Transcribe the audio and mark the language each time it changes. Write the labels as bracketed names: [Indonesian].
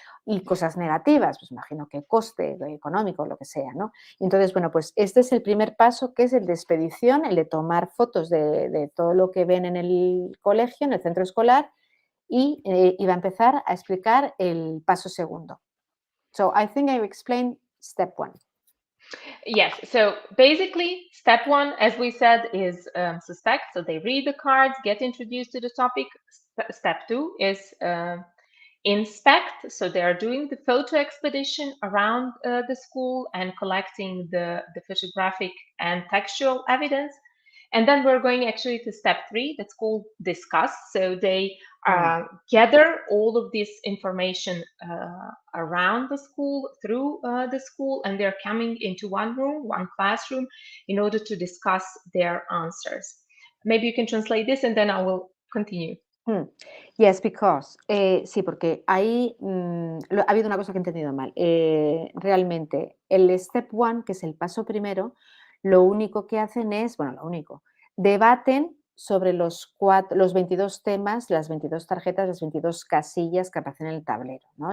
[Spanish] Y cosas negativas, pues imagino que coste económico, lo que sea, ¿no? Entonces, bueno, pues este es el primer paso, que es el de expedición, el de tomar fotos de todo lo que ven en el colegio, en el centro escolar, y va a empezar a explicar el paso segundo. [English] So, I think I explained step 1. Yes, so basically step 1, as we said, is suspect. So they read the cards, get introduced to the topic. Step 2 is inspect. So they are doing the photo expedition around the school and collecting the photographic and textual evidence. And then we're going actually to step 3, that's called discuss. So they gather all of this information around the school, through the school, and they're coming into one room, one classroom, in order to discuss their answers. Maybe you can translate this and then I will continue. Yes, because. [Spanish] Sí, porque ahí ha habido una cosa que he entendido mal. Realmente, el step one, que es el paso primero, lo único que hacen es, bueno, lo único, debaten sobre los 22 temas, las 22 tarjetas, las 22 casillas que aparecen en el tablero, ¿no?